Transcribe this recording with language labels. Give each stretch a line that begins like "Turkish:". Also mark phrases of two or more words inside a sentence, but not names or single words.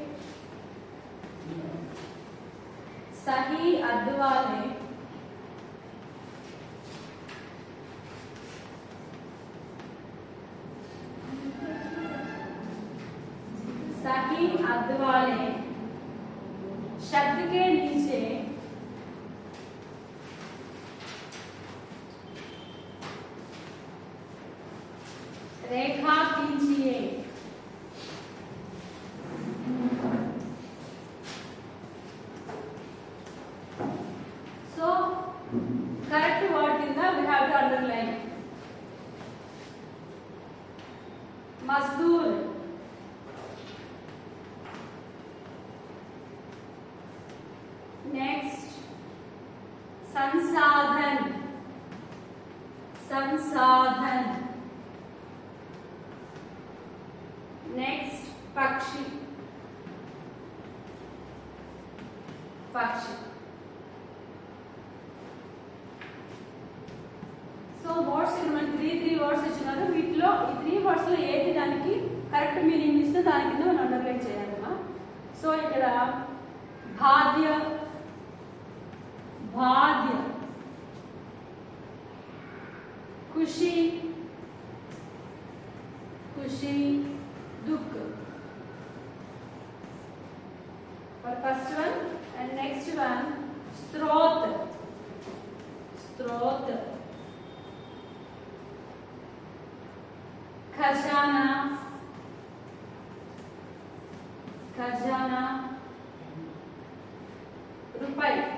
Hindi: सही अर्ध वाले सही अर्ध वाले शब्द के नीचे रेखा खींचिए.
English: So correct word in the we have to underline.
Hindi: मजदूर, next संसाधन, संसाधन, नेक्स्ट पक्षी, पक्षी.
English: so words
Telugu: ఇక్కడ మనకి 3 వర్డ్స్ ఇచ్చినారు. వీటిలో ఈ 3 వర్డ్స్ లో ఏది దానికి
English: correct meaning
Telugu: ఇస్తే దాని కింద మనం అండర్లైన్ చేయాలమ్మా. సో ఇక్కడ
Hindi: बाध्य, बाध्य, ख़ुशी, ख़ुशी, दुख. और
English: first one and next one
Hindi: स्रोत, स्रोत, खजाना, खजाना, रुपए.